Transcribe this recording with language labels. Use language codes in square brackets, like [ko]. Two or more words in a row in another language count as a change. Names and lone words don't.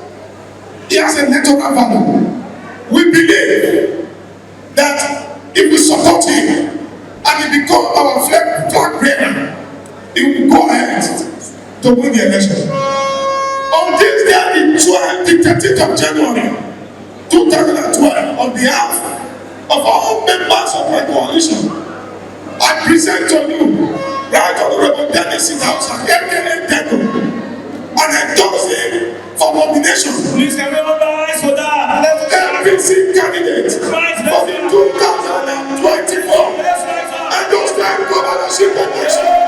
[en] He has a electoral value. We believe that if we support him and he becomes our flag bearer, he will go ahead to win the election. On this day, the 13th of January 2012, on behalf of all members of my coalition, I present to you Right Honourable Dennis Idahosa, aka DENCO, and endorse him for nomination. Please, can we organize for that? APC candidate for the 2024 Endorsement governorship election.